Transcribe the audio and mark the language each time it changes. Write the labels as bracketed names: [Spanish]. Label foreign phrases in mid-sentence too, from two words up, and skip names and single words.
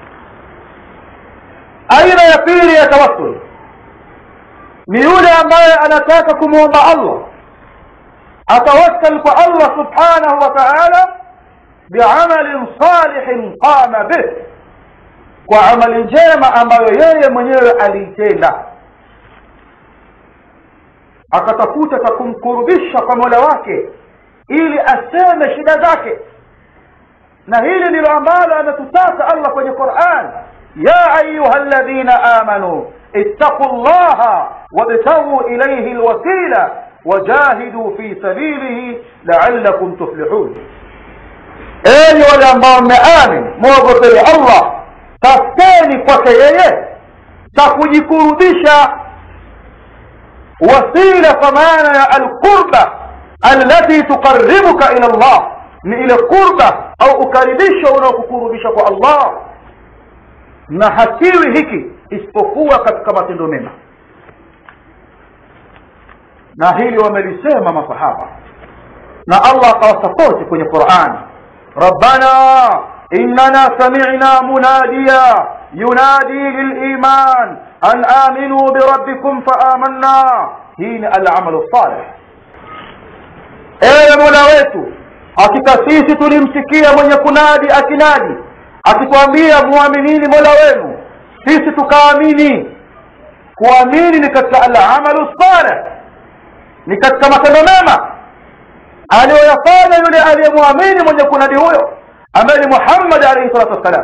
[Swahili] Aina ya pili ya tawassul ni yule ambaye anataka kumuomba Allah, atawassal kwa Allah [Arabic] سبحانه وتعالى بعمل صالح قام به, [Swahili] kwa amali njema ambayo yeye mwenyewe aliitenda, akatafuta kumkurubisha kwa Mola wake ili aseme shida zake. Na hili ndilo ambalo anatutaka Allah kwenye Qur'an, [Arabic] يا أيها الذين آمنوا اتقوا الله وابتغوا إليه الوسيلة وجاهدوا في سبيله لعلكم تفلحون. [Swahili] Enyi wale ambao mmeamini, muogopeni Allah, tafuteni kwake yeye cha kujikurubisha, wasila kwa maana ya [Arabic] القربة التي تقربك إلى الله, [Swahili] ni ile qurba au ukaribisho unaokukurubisha kwa Allah. Na hakiwi hiki isipokuwa katika matendo mema, na hili wamelisema masahaba na Allah akawasapoti kwenye Qur'an. [Arabic] ربنا إننا سمعنا مناديا ينادي للإيمان أن آمنوا بربكم فآمنا. [Swahili] Hii ni [Arabic] العمل صالح. [Swahili] Ewe Mola wetu, hakika sisi tulimsikia mwenye kunadi akinadi akituambia muaminini Mola wenu, sisi tukaamini. Kuamini ni katika [Arabic] العمل صالح, [Swahili] ni katika matendo mema aliyoyafanya yule aliyemwamini mwenye kunadi huyo ambaye ni Muhammad [Arabic] عليه الصلاة والسلام.